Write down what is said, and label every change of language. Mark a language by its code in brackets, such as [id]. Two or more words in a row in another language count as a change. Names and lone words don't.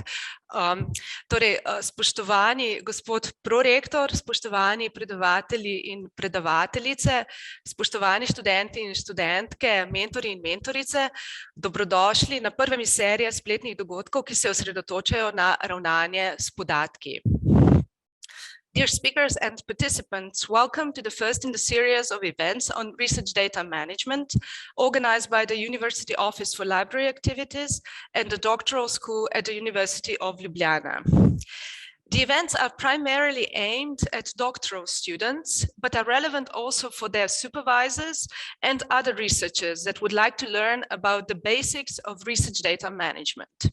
[sl] Torej, spoštovani gospod prorektor, spoštovani predavatelji in predavateljice, spoštovani študenti in študentke, mentori in mentorice, dobrodošli na prvem iz serije spletnih dogodkov, ki se osredotočajo na ravnanje s podatki. [en] Dear speakers and participants, welcome to the first in the series of events on research data management organized by the University Office for Library Activities and the Doctoral School at the University of Ljubljana. The events are primarily aimed at doctoral students, but are relevant also for their supervisors and other researchers that would like to learn about the basics of research data management.